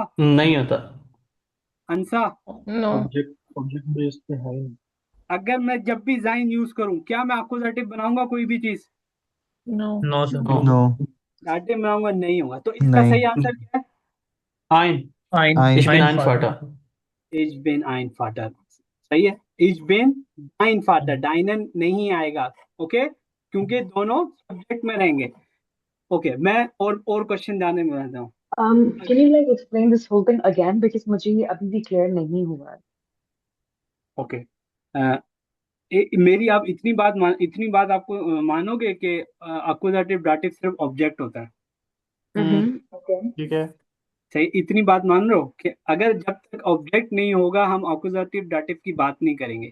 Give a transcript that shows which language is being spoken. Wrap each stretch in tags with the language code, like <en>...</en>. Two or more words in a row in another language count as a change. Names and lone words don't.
<hi>नहीं होता। अंसा,</hi> <en>No.</en> <hi>ऑब्जेक्ट बेस्ड पे है। अगर मैं जब भी जाइन यूज करूं, क्या मैं अकुजाटिव बनाऊंगा कोई भी चीज?</hi> <en>No. No sir. No.</en> <hi>डाटिव बनाऊंगा, नहीं होगा। तो इसका नहीं। सही आंसर क्या है?</hi> <de>आइन आइन Ein. Ich bin आइन ein Vater। Ich bin ein Vater.</de> <hi>सही है,</hi> <de>Ich bin ein Vater,</de> <hi>डाइनन नहीं आएगा। ओके, क्योंकि दोनों सब्जेक्ट में रहेंगे। ओके, मैं और क्वेश्चन जानने में रहता हूँ।</hi> <en>Can you like explain this whole thing again because</en> <hi>मुझे ये अभी भी क्लियर नहीं हुआ है। ओके, मेरी आप इतनी बात आपको मानोगे कि</hi> <de>Akkusativ Dativ</de> <hi>सिर्फ ऑब्जेक्ट होता है?</hi> <en>Okay.</en> <hi>ठीक है। सही, इतनी बात मान रहे हो कि अगर जब तक ऑब्जेक्ट नहीं होगा हम</hi> <de>Akkusativ Dativ</de> <hi>की बात नहीं करेंगे?</hi>